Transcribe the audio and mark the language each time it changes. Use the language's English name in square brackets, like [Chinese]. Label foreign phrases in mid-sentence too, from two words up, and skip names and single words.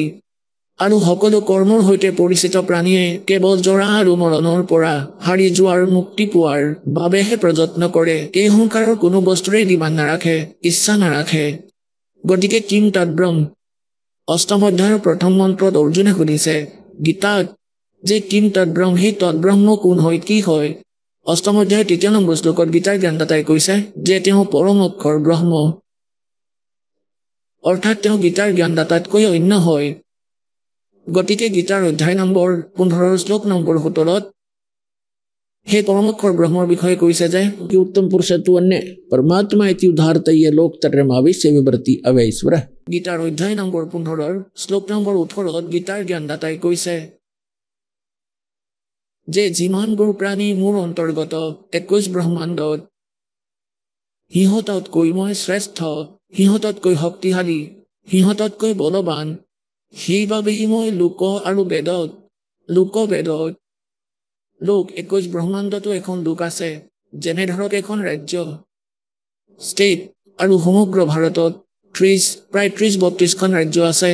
[Assamese] আৰু সকলো কৰ্মৰ সৈতে পৰিচিত প্ৰাণীয়ে কেৱল জৰা আৰু মৰণৰ পৰা হাৰি যোৱাৰ মুক্তি পোৱাৰ বাবেহে প্ৰযত্ন কৰে এই সংসাৰৰ কোনো বস্তুৰে ডিমাণ্ড নাৰাখে ইচ্ছা নাৰাখে গতিকে [Sanskrit] কিং তৎব্ৰহ্ম [Assamese] অষ্টম অধ্যায়ৰ প্ৰথম মন্ত্ৰত অৰ্জুনে সুধিছে গীতাত যে [Sanskrit] কিং তৎব্ৰহ্ম [Assamese] সেই তৎব্ৰহ্ম কোন হয় কি হয় অষ্টম অধ্যায়ৰ 3 নম্বৰ শ্লোকত গীতাৰ জ্ঞানদাতাই কৈছে যে তেওঁ পৰম অক্ষৰ ব্ৰহ্ম অৰ্থাৎ তেওঁ গীতাৰ জ্ঞানদাতাতকৈ অন্য হয় গতিকে গীতাৰ অধ্যায় নম্বৰ 15 শ্লোক নম্বৰ 17 [Sanskrit] हे परमोक्षर ब्रह्म विषय [Assamese] কৈছে যে [Sanskrit] कि उत्तम पुरुष तु अन्य परमात्मा इति उदाहरतय लोक तर्माविश्य विवृत्ति अवैश्वर [Assamese] গীতাৰ অধ্যায় নম্বৰ 15 শ্লোক নম্বৰ 18 গীতাৰ জ্ঞানদাতাই কৈছে যে যিমানবোৰ প্ৰাণী মোৰ অন্তৰ্গত 21 ব্ৰহ্মাণ্ডত সিহঁততকৈ মই শ্ৰেষ্ঠ সিহঁততকৈ শক্তিশালী সিহঁততকৈ বলৱান সেইবাবে মই লোক আৰু বেদত লোক 21 ব্ৰহ্মাণ্ডতো এখন লোক আছে যেনে ধৰক এখন ৰাজ্য ষ্টেট আৰু সমগ্ৰ ভাৰতত প্ৰায় 30-32খন ৰাজ্য আছে।